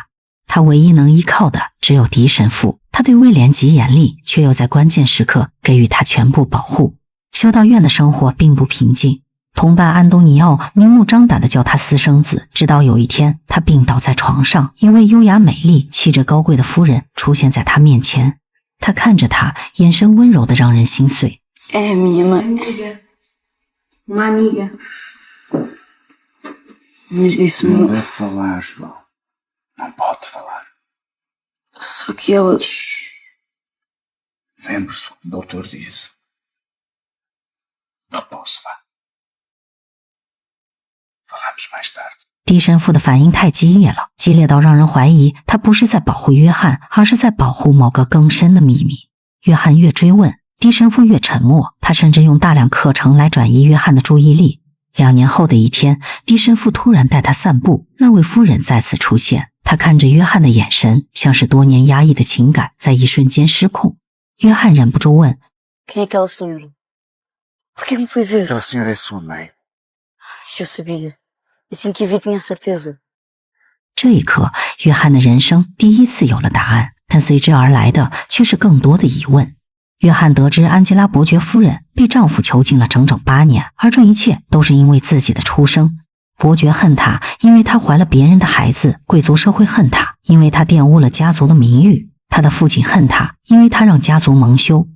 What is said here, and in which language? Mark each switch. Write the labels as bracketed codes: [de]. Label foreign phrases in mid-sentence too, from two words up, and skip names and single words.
[zh] 他唯一能依靠的只有狄神父，他对威廉极严厉，却又在关键时刻给予他全部保护。修道院的生活并不平静，同伴安东尼奥明目张胆地叫他私生子，直到有一天他病倒在床上，一位优雅美丽、气质高贵的夫人出现在他面前。他看着他，眼神温柔得让人心碎。 [pt] É minha mãe. Uma amiga. Mas disse-me... Não deve falar, João. Não pode falar. Só que ela... Lembre-se o que o doutor disse. Repouso, vá. Falamos mais tarde. [zh] 狄神父的反应太激烈了，激烈到让人怀疑他不是在保护约翰，而是在保护某个更深的秘密。约翰越追问，狄神父越沉默，他甚至用大量课程来转移约翰的注意力。2年后的一天，狄神父突然带他散步，那位夫人再次出现，他看着约翰的眼神，像是多年压抑的情感在一瞬间失控。约翰忍不住问： [pt] Quem é aquela senhora? Por que me foi ver? Aquela senhora é sua mãe. Eu sabia.Assim que vi tinha certeza。 [zh] 这一刻，约翰的人生第一次有了答案，但随之而来的却是更多的疑问。约翰得知安吉拉伯爵夫人被丈夫囚禁了整整8年，而这一切都是因为自己的出生。伯爵恨她，因为她怀了别人的孩子；贵族社会恨她，因为她玷污了家族的名誉；他的父亲恨她，因为她让家族蒙羞。